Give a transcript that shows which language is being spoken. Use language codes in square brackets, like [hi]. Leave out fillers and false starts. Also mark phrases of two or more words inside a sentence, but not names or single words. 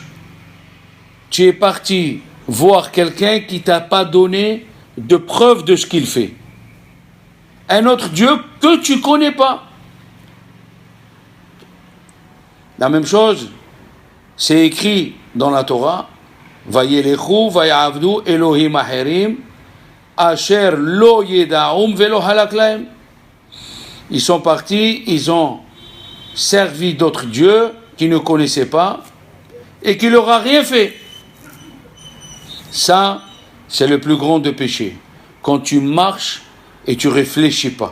[fr] Tu es parti voir quelqu'un qui ne t'a pas donné de preuve de ce qu'il fait. Un autre Dieu que tu ne connais pas. La même chose, c'est écrit dans la Torah, [he] וילכו ויעבדו אלהים אחרים אשר לא ידעום ולא חלק להם. [fr] Ils sont partis, ils ont servi d'autres dieux qu'ils ne connaissaient pas et qui leur a rien fait. Ça, c'est le plus grand des péchés. Quand tu marches et tu réfléchis pas.